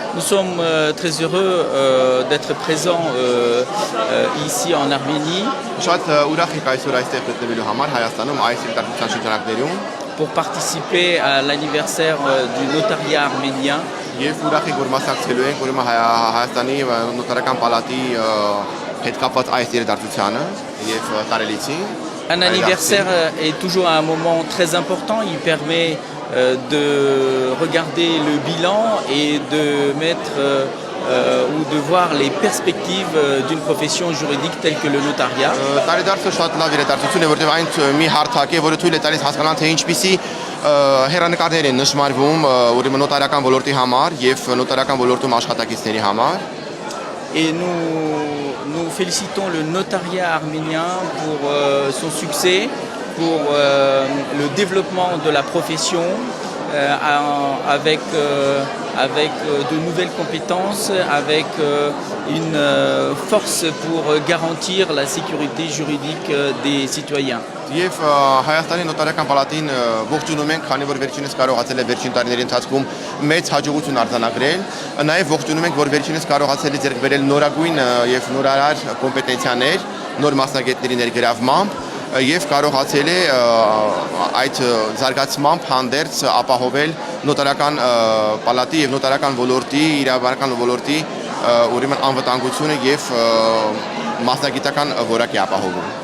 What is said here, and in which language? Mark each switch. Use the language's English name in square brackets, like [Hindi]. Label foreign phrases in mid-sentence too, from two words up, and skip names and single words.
[French] Nous sommes très heureux d'être présents ici en Arménie [Armenian] Շատ ուրախ եք այսօր այստեղ գտնվելու համար Հայաստանում այս իրադարձության շրջանակներում [French] pour participer à l'anniversaire du notariat arménien. [Armenian] եւ ուրախ եք որ մասնակցելու ենք ուրեմն Հայաստանի նոտարական պալատի հետ կապված այս իրադարձությանը եւ տարելիցին [French] Un anniversaire est toujours un moment très important. Il permet de regarder le bilan et de mettre ou de voir les perspectives d'une profession juridique telle que le notariat. [Armenian] Տարեդարձը շատ լավ իրադարձություն է, որտեղ այն մի հարթակ է, որը թույլ է տալիս հասկանալ թե ինչպիսի հերանեկարներ են նշмарվում ուրեմն նոտարական ոլորտի համար եւ նոտարական ոլորտում աշխատակիցների համար։ [French] Et nous félicitons le notariat arménien pour son succès, pour le développement de la profession avec de nouvelles compétences, avec une force pour garantir la sécurité juridique des citoyens. [Armenian] Եվ Հայաստանի նոտարական պալատին ողջունում ենք, քանի որ վերջինս կարողացել է վերջին տարիների ընթացքում մեծ հաջողություն արձանագրել, նաև ողջունում ենք, որ վերջինս կարողացել է ձեռք բերել նորագույն եւ նորարար կոմպետենցիաներ, նոր մասնագետների ներգրավմամբ եւ կարողացել է այդ զարգացմամբ հանդերձ ապահովել նոտարական պալատի եւ նոտարական ոլորտի, իրավաբանական ոլորտի ուրեմն անվտանգությունը եւ մասնագիտական որակի ապահովում։